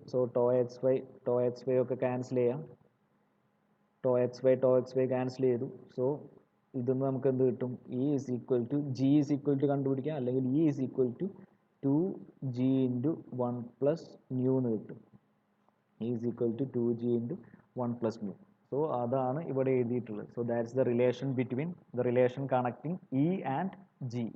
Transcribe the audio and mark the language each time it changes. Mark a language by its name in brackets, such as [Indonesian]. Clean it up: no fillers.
[Malayalam] So tau xy ഒക്കെ cancel ചെയ്യാം. tau xy cancel ചെയ്തു. സോ ഇതൊന്ന് നമുക്ക് എന്ത് കിട്ടും, [English] e is equal to g is equal to [Malayalam] കണ്ടുപിടിക്കാം, അല്ലെങ്കിൽ [English] e is equal to 2g into 1 plus nu [Malayalam] എന്ന് കിട്ടും. [English] e is equal to 2g into 1 plus mu. [Malayalam] So അതാണ് ഇവിടെ എഴുതിയിട്ടുള്ളത്. [English] So that's the relation between the relation connecting E and G.